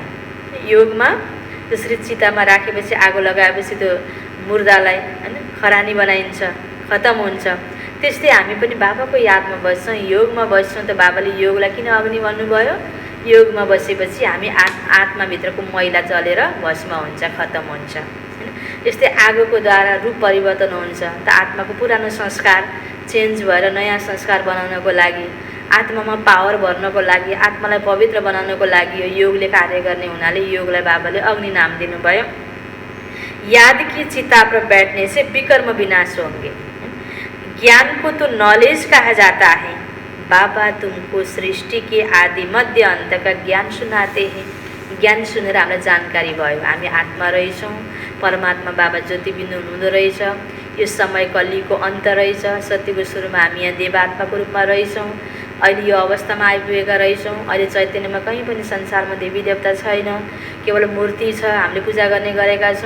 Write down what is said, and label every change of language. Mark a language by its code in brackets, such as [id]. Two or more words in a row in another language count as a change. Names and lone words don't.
[ne] योगमा जसरी चितामा राखेपछि आगो लगाएपछि त्यो मुर्दालाई हैन खरानी बनाइन्छ, खतम हुन्छ। त्यस्तै हामी पनि बाबाको यादमा बस्छौँ, योगमा बस्छौँ। त बाबाले योगलाई किन अग्नि भन्नुभयो? योगमा बसेपछि हामी आत्माभित्रको मैला जलेर भस्म हुन्छ, खतम हुन्छ। त्यस्तै आगोको द्वारा रूप परिवर्तन हुन्छ। त आत्माको पुरानो संस्कार चेन्ज भएर नयाँ संस्कार बनाउनको लागि, आत्मामा पावर भर्नको लागि, आत्मालाई पवित्र बनाउनको लागि यो योगले कार्य गर्ने हुनाले योगलाई बाबाले अग्नि नाम दिनुभयो। [hi] याद की चिता पर बैठने से विकर्म विनाश होंगे। ज्ञान को तो नॉलेज कहा जाता है। बाबा तुमको सृष्टि के आदि मध्य अंत का ज्ञान सुनाते हैं। [ne] ज्ञान सुनेर हामीलाई जानकारी भयो, हामी आत्मा रहेछौँ, परमात्मा बाबा ज्योतिबिन्दु हुनुहुँदो रहेछ, यो समय कलीको अन्त रहेछ, सत्यको सुरुमा हामी यहाँ देवात्माको रूपमा रहेछौँ, अहिले यो अवस्थामा आइपुगेका रहेछौँ। अहिले चैतन्यमा कहीँ पनि संसारमा देवी देवता छैन, केवल मूर्ति छ, हामीले पूजा गर्ने गरेका छौँ।